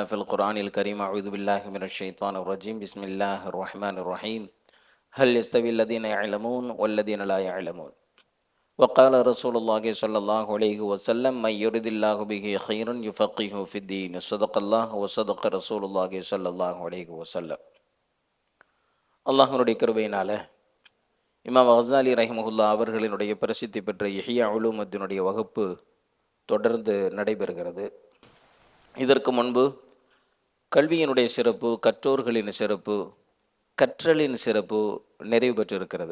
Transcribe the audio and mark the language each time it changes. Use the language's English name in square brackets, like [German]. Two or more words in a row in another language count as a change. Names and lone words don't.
[Arabic] في القرآن الكريم أعوذ بالله من الشيطان الرجيم بسم الله الرحمن الرحيم هل يستوي الذين يعلمون والذين لا يعلمون وقال رسول الله صلى الله عليه وسلم من يرد الله به خيرا يفقهه في الدين صدق الله وصدق رسول الله صلى الله عليه وسلم [Tamil] அல்லாஹ்வுடைய கிருபையினால இமாம் கஸாலி ரஹிமஹுல்லா அவர்களினுடைய பிரசித்தி பெற்ற இஹ்யா உலூமுத்தீனுடைய வகுப்பு தொடர்ந்து நடைபெறுகிறது. இதற்கு முன்பு கல்வியினுடைய சிறப்பு, கற்றோர்களின் சிறப்பு, கற்றலின் சிறப்பு நிறைவு பெற்றிருக்கிறது.